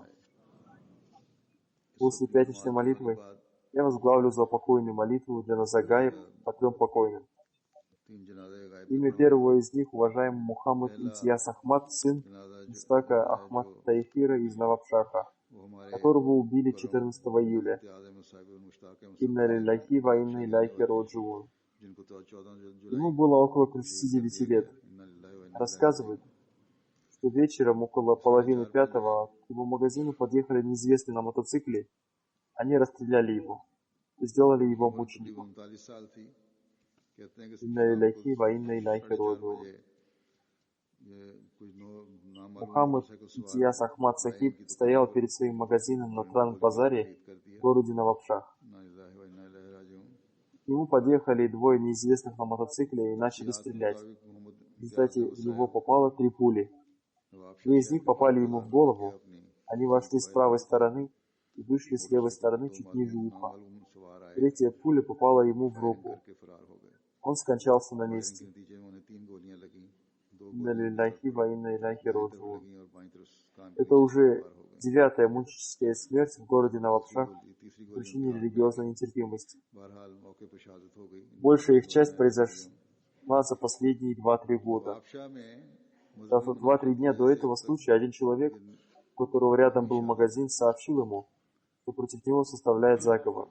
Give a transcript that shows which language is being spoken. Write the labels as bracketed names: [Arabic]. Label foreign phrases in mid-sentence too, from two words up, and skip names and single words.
[Russian] После пятничной молитвы я возглавлю заупокойную молитву для Назагаев по 3 покойным. Имя первого из них — уважаемый Мухаммад Имтияз Ахмад, сын Муштака Ахмад Тайфира из Навабшаха, которого убили 14 июля. [Arabic] إنا لله وإنا إليه راجعون. [Russian] Ему было около 39 лет. Рассказывают, что вечером около половины 5-го к его магазину подъехали неизвестные на мотоцикле. Они расстреляли его и сделали его мучеником. [Arabic] إنا لله وإنا إليه راجعون. [Russian] Мухаммад Имтияз Ахмад Сахиб стоял перед своим магазином на Тран-базаре в городе Навабшах. К нему подъехали 2 неизвестных на мотоцикле и начали стрелять. В результате в него попало 3 пули. 2 из них попали ему в голову. Они вошли с правой стороны и вышли с левой стороны чуть ниже уха. 3-я пуля попала ему в руку. Он скончался на месте. [Arabic] إنا لله وإنا إليه راجعون. [Russian] Это уже 9-я мученическая смерть в городе Навабшах по причине религиозной нетерпимости. Большая их часть произошла за последние 2-3 года. За 2-3 дня до этого случая один человек, у которого рядом был магазин, сообщил ему, что против него составляет заговор.